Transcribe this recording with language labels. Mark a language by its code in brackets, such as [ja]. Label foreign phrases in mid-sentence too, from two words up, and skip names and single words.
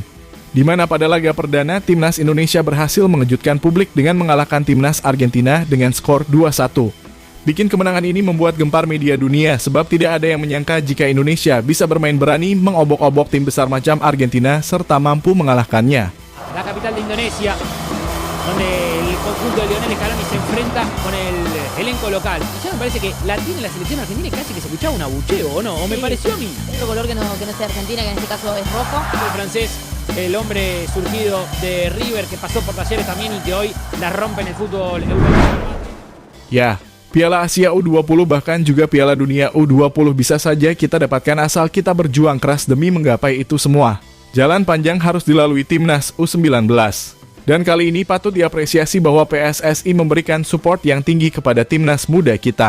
[id] Di mana pada laga perdana Timnas Indonesia berhasil mengejutkan publik dengan mengalahkan Timnas Argentina dengan skor 2-1. Bikin kemenangan ini membuat gempar media dunia sebab tidak ada yang menyangka jika Indonesia bisa bermain berani mengobok-obok tim besar macam Argentina serta mampu mengalahkannya. [es] La capital de Indonesia, donde el conjunto de Lionel Scaloni se enfrenta con el elenco local. Y ya me parece que la tiene la selección argentina y casi que se escuchaba un abucheo, ¿o no? ¿O me Sí. pareció a mí? Otro color que no sea Argentina, que en este caso es rojo. El francés, el hombre surgido de River, que pasó por Talleres también y que hoy la rompe en el fútbol europeo. [id] Ya, Piala Asia U20 bahkan juga Piala Dunia U20 bisa saja kita dapatkan asal kita berjuang keras demi menggapai itu semua. Jalan panjang harus dilalui Timnas U19. Dan kali ini patut diapresiasi bahwa PSSI memberikan support yang tinggi kepada Timnas muda kita.